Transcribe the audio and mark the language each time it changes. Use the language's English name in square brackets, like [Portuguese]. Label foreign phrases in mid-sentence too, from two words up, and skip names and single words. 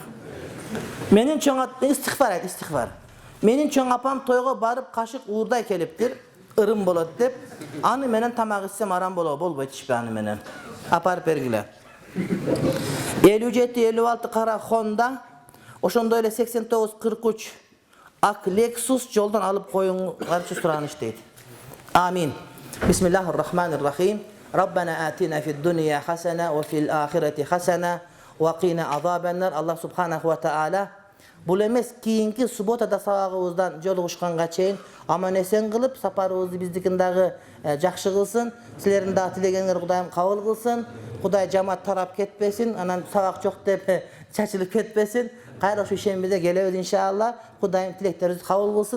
[Kyrgyz] Менин чоң истихфар айт, истихфар. Менин чоң апам тойго барып кашык уурдай келиптир, ырым болот деп. Аны менен тамак ичсем арам болбойт ишпи аны менен. Апарып бергиле. 57-56 кара Honda, ошондой эле 89-43 ак Lexus жолдон алып коюңарчы сураныш дейт. Амин. [Arabic] بسم الله الرحمن الرحيم. ربنا آتنا في الدنيا حسنة وفي الآخرة حسنة وقنا عذاب النار. [Kyrgyz] Аллах [Arabic] سبحانه وتعالى [Kyrgyz] бул эмес кийинки субботада сабагыбыздан жолугушканга чейин аман-эсен кылып, сапарыбызды биздикин дагы жакшы кылсын. Силердин дагы тилегениңер Кудайым кабыл кылсын. Кудай жамаат тарап кетпесин, анан сабак жок деп чачылып кетпесин. Кайра ошо шембиде келебиз иншалла. Кудайым тилектерибизди кабыл кылсын.